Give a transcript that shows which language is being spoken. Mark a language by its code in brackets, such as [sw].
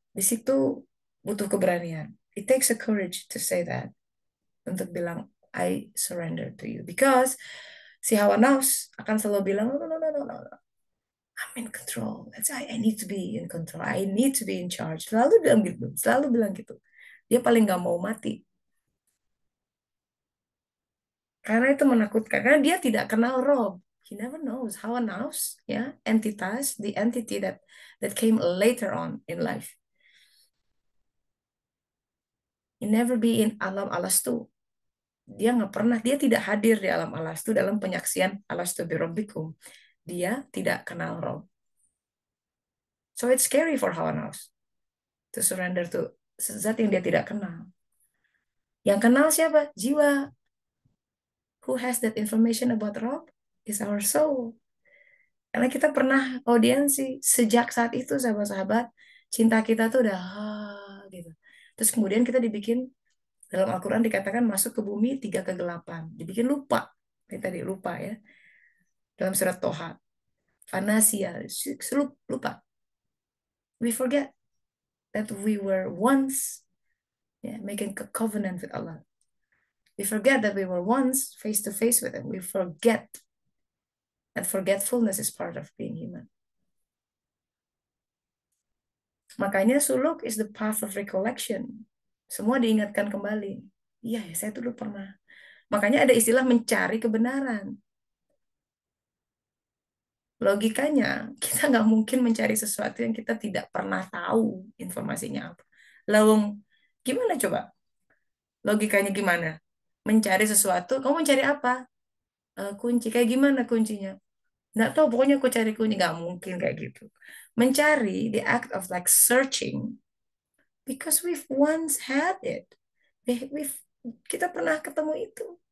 [id] Di situ butuh keberanian. [en] It takes a courage to say that, [id] untuk bilang [en] I surrender to you, because [id] si hawa nafs akan selalu bilang [en] no, no, no, no, no, no. I'm in control. I need to be in control. I need to be in charge. [id] Selalu bilang gitu. Selalu bilang gitu. Dia paling nggak mau mati. Karena itu menakutkan. Karena dia tidak kenal Rob. [en] He never knows how a nous, ya, entitas, the entity that came later on in life. He never be in [id] alam alastu. Dia nggak pernah, dia tidak hadir di alam alastu dalam penyaksian alastu birabbikum. Dia tidak kenal Rob. [en] So it's scary for [id] Hawa nafsu [en] to surrender to [id] zat yang dia tidak kenal. Yang kenal siapa? Jiwa. [en] Who has that information about Rob? Is our soul. [id] Karena kita pernah audiensi sejak saat itu sahabat-sahabat, cinta kita tuh udah gitu. Terus kemudian kita dibikin dalam Al-Quran dikatakan masuk ke bumi tiga kegelapan, dibikin lupa. Ini tadi lupa ya. Dalam surat Toha, fanasia, lupa. [en] We forget that we were once, yeah, making a covenant with Allah. We forget that we were once face to face with Him. We forget that forgetfulness is part of being human. [id] Makanya [en] suluk is the path of recollection. [id] Semua diingatkan kembali. Iya ya, saya dulu pernah. Makanya ada istilah mencari kebenaran. Logikanya, kita nggak mungkin mencari sesuatu yang kita tidak pernah tahu informasinya apa. Lawang, gimana coba? Logikanya gimana? Mencari sesuatu, kamu mencari apa? Kunci. Kayak gimana kuncinya? Nggak tahu, pokoknya aku cari kunci. Nggak mungkin kayak gitu. Mencari, [en] the act of like searching, because we've once had it. We've, [id] kita pernah ketemu itu.